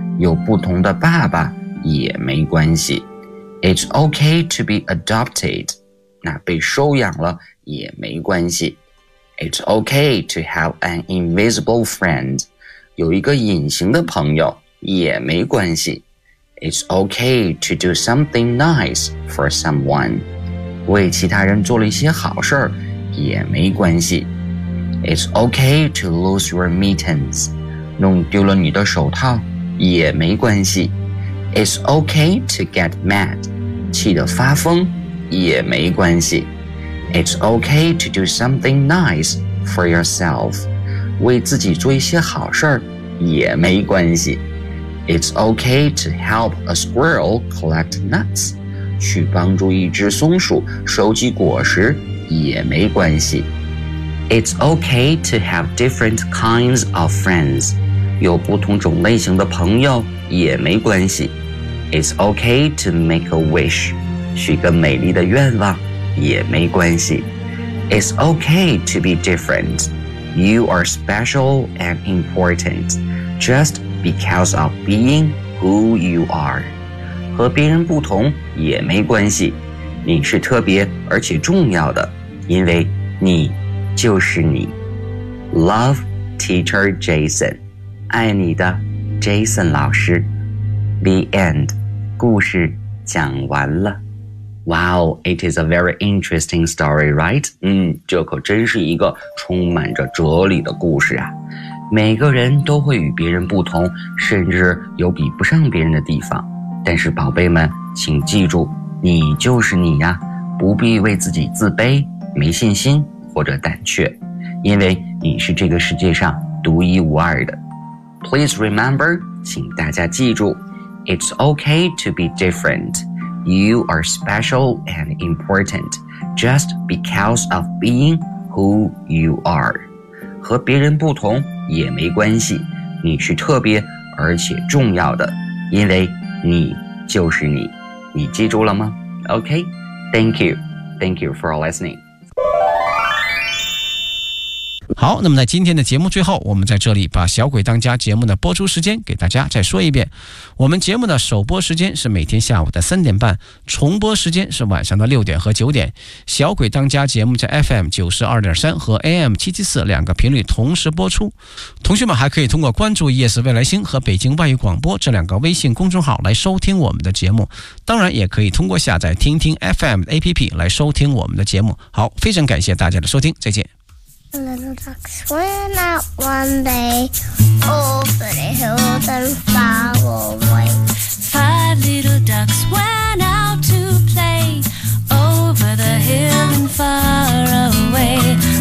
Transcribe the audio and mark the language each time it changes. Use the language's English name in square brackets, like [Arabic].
[Chinese] 有不同的爸爸也没关系。 [English] It's okay to be adopted. [Chinese] 那被收养了也没关系。 [English] It's okay to have an invisible friend. [Chinese] 有一个隐形的朋友也没关系。 [English] It's okay to do something nice for someone. [Chinese] 为其他人做了一些好事也没关系。 [English] It's okay to lose your mittens. [Chinese] 弄丢了你的手套也没关系。 [English] It's okay to get mad. [Chinese] 气得发疯也没关系。 [English] It's okay to do something nice for yourself. [Chinese] 为自己做一些好事也没关系。 [English] It's okay to help a squirrel collect nuts. [Chinese] 去帮助一只松鼠收集果实也没关系。 [English] It's okay to have different kinds of friends. [Chinese] 有不同种类型的朋友也没关系。 [English] It's okay to make a wish. [Chinese] 许个美丽的愿望也没关系。 [English] It's okay to be different. You are special and important. Just because of being who you are. [Chinese] 和别人不同也没关系。你是特别而且重要的，因为你就是你。 [English] Love, teacher Jason. [Chinese] 爱你的 Jason 老师。 [English] The end. [Chinese] 故事讲完了。 [English] Wow, it is a very interesting story, right? [Chinese] 这可真是一个充满着哲理的故事啊。每个人都会与别人不同，甚至有比不上别人的地方。但是宝贝们，请记住，你就是你呀，不必为自己自卑、没信心或者胆怯，因为你是这个世界上独一无二的。 [English] Please remember, [Chinese] 请大家记住， [English] It's okay to be different. You are special and important just because of being who you are. [Chinese] 和别人不同也没关系，你是特别而且重要的，因为你就是你。你记住了吗？ [English] OK, thank you. Thank you for listening. [Chinese] 好，那么在今天的节目最后，我们在这里把小鬼当家节目的播出时间给大家再说一遍。我们节目的首播时间是每天下午的3:30，重播时间是晚上的6:00和9:00。小鬼当家节目在 FM92.3 和 AM774 两个频率同时播出。同学们还可以通过关注 ES 未来星和北京外语广播这两个微信公众号来收听我们的节目。当然也可以通过下载听听 FM 的 APP 来收听我们的节目。好，非常感谢大家的收听，再见。 [English] A little ducks went out one day over the hills and far away. Five little ducks went out to play over the hill and far away.